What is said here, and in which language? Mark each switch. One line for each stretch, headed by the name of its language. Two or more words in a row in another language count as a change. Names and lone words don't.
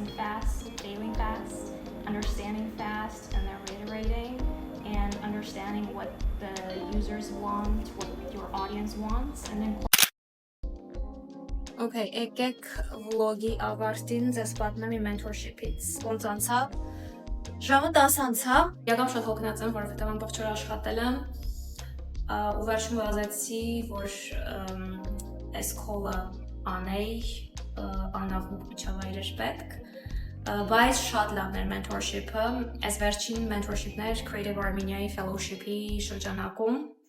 English: fast, failing fast, understanding fast, and then reiterating, and understanding what the users want, what your audience wants, and then
Armenian: Okay, եկեք vlog-ի ավարտին ձեզ պատմեմ իմ mentorship-ից։ Ոնց անցավ։ Ժամը 10 անցավ։ Եկամ շատ հոգնած եմ, որովհետև ամբողջ օր աշխատել եմ։ Ու վերջում վազեցի, որ այս call-ը անեի, անավմուկ միջավայր էր պետք։ Բայց շատ լավն էր mentorship-ը։ Այս վերջին mentorship-ն էր Creative Armenia-ի fellowship-ի շրջանակում։